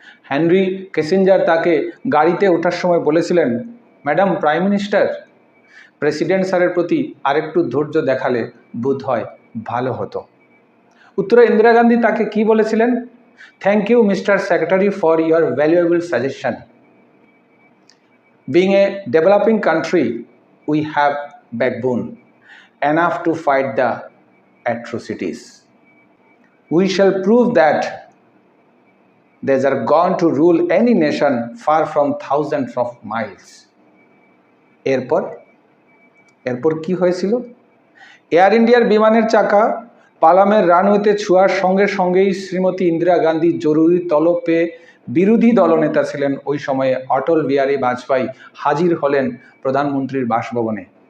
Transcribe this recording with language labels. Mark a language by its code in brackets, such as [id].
[bn] Henry Kissinger তাকে গাড়িতে ওঠার সময় বলেছিলেন, ম্যাডাম প্রাইম মিনিস্টার, প্রেসিডেন্ট স্যারের প্রতি আরেকটু ধৈর্য দেখালে বোধ হয় ভালো হতো। উত্তরে ইন্দিরা গান্ধী তাকে কি বলেছিলেন? [en] Thank you mister secretary for your valuable suggestion. Being a developing country, we have backbone enough to fight the atrocities. We shall prove that they are gone to rule any nation far from thousands of miles. [bn] এরপর কি হয়েছিল? Air ইন্ডিয়ার বিমানের চাকা পালামের রানওয়েতে ছোঁয়ার সঙ্গে সঙ্গেই শ্রীমতী ইন্দিরা গান্ধী জরুরি তলব পেয়ে বিরোধী দলনেতা ছিলেন ওই সময়ে অটল বিহারী বাজপেয়ী হাজির হলেন প্রধানমন্ত্রীর বাসভবনে।